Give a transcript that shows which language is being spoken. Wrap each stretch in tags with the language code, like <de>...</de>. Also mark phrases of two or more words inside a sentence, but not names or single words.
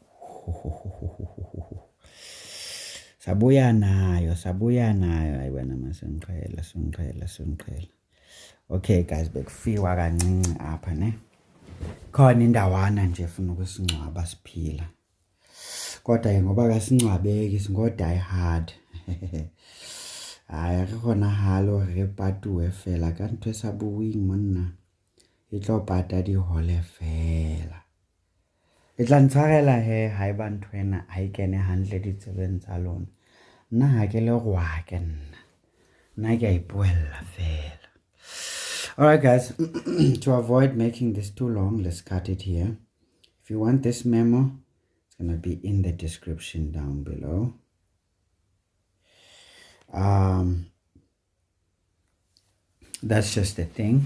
<xh>Sabuya nayo. Ayi wena masengiqhela. Okay guys, bekufiwa kancinci apha ne. Khona indawana nje efuna ukusingcwaba siphila. Kodwa ngoba kasingcwabeki singo-</xh> <en>die hard.</en> <xh>Hayi akekho</xh> <st>na halo re patuwe fela ka ntho e sa buwing monna. E tlo pata dihole fela. E tla ntshwarela he haeba nthwena ha e kene hantle ditsebeng tsa lona. Nna ha ke le gwake nna. Nna ke a ipuella fela.</st> <en>Alright guys, to avoid making this too long, let's cut it here. If you want this memo, it's going to be in the description down below. That's just the thing.</en>